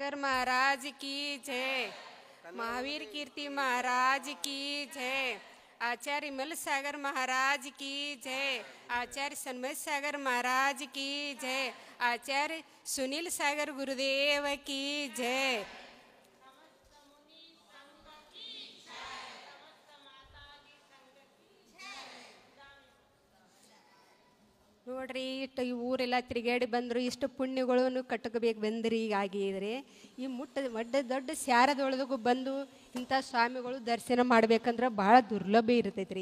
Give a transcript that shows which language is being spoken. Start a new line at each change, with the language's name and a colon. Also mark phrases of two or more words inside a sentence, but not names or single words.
Hindi: शंकर महाराज की जय। महावीर कीर्ति महाराज की जय। आचार्य मल सागर महाराज की जय। आचार्य सन्मत सागर महाराज की जय। आचार्य सुनील सागर गुरुदेव की जय।
Kannada: ನೋಡ್ರಿ ಇಷ್ಟು ಈ ಊರೆಲ್ಲ ತಿರುಗಾಡಿ ಬಂದರು, ಇಷ್ಟು ಪುಣ್ಯಗಳನ್ನು ಕಟ್ಟಬೇಕು ಬಂದ್ರಿ. ಹೀಗಾಗಿದ್ರೆ ಈ ದೊಡ್ಡ ಸ್ಯಾರದೊಳಗೂ ಬಂದು ಇಂಥ ಸ್ವಾಮಿಗಳು ದರ್ಶನ ಮಾಡ್ಬೇಕಂದ್ರೆ ಭಾಳ ದುರ್ಲಭ ಇರ್ತೈತೆ ರೀ.